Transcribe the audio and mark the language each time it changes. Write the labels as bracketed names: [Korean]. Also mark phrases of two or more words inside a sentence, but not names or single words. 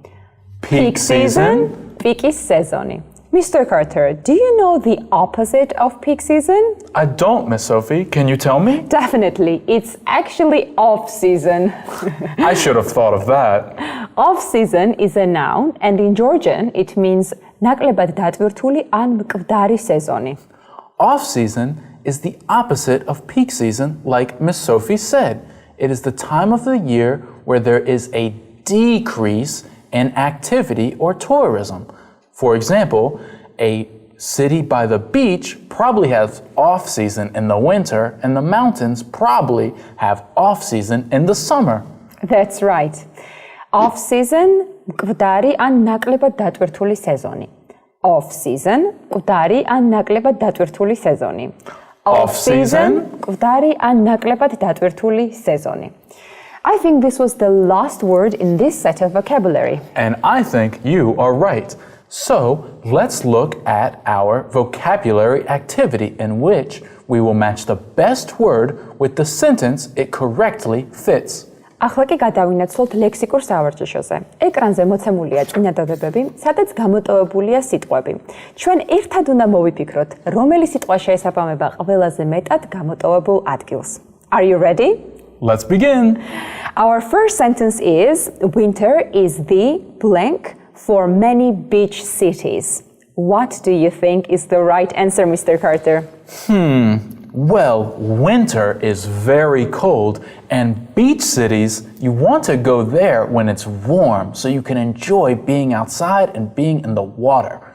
[English] Peak season, [Georgian] პიკის სეზონი. [English] Mr. Carter, do you know the opposite of peak season? I don't, Miss Sophie. Can you tell me? Definitely. It's actually off-season. I should have thought of that. Off-season is a noun, and in Georgian it means [Georgian] ნაკლებად დატვირთული ან მკვდარი სეზონი. [English] Off-season is the opposite of peak season, like Miss Sophie said. It is the time of the year where there is a decrease in activity or tourism. For example, a city by the beach probably has off-season in the winter, and the mountains probably have off-season in the summer. That's right. Off-season, [Georgian] მკვდარი ან ნაკლებად დატვირთული სეზონი. [English] Off-season, [Georgian] მკვდარი ან ნაკლებად დატვირთული სეზონი. [English] Off-season, [Georgian] მკვდარი ან ნაკლებად დატვირთული სეზონი. [English] I think this was the last word in this set of vocabulary. And I think you are right. So let's look at our vocabulary activity in which we will match the best word with the sentence it correctly fits. [Georgian] ახლა კი გადავინაცვლოთ ლექსიკურ სავარჯიშოზე. ეკრანზე მოცემულია წინადადებები, სადაც გამოტოვებულია სიტყვები. ჩვენ ერთად უნდა მოვიფიქროთ, რომელი სიტყვა შეესაბამება ყველაზე მეტად გამოტოვებულ ადგილს. [English] Are you ready? Let's begin. Our first sentence is winter is the blank for many beach cities. What do you think is the right answer, Mr. Carter? Well, winter is very cold, and beach cities, you want to go there when it's warm so you can enjoy being outside and being in the water.